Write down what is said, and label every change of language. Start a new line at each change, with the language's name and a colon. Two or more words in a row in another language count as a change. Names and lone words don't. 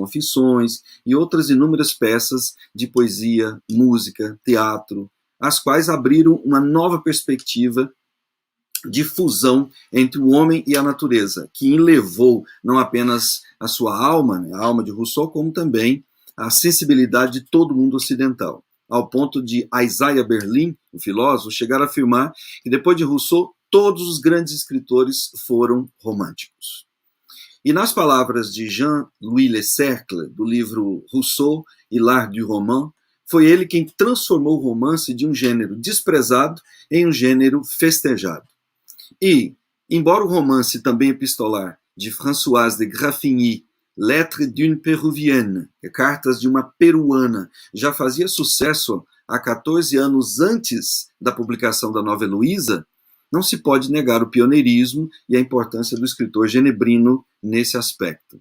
Portuguese: Confissões e outras inúmeras peças de poesia, música, teatro, as quais abriram uma nova perspectiva de fusão entre o homem e a natureza, que enlevou não apenas a sua alma, a alma de Rousseau, como também a sensibilidade de todo o mundo ocidental, ao ponto de Isaiah Berlin, o filósofo, chegar a afirmar que depois de Rousseau, todos os grandes escritores foram românticos. E nas palavras de Jean-Louis Lecercle, do livro Rousseau e l'art du roman, foi ele quem transformou o romance de um gênero desprezado em um gênero festejado. E, embora o romance também epistolar de Françoise de Graffigny, Lettres d'une Péruvienne, Cartas de uma Peruana, já fazia sucesso há 14 anos antes da publicação da Nova Heloísa, não se pode negar o pioneirismo e a importância do escritor genebrino nesse aspecto.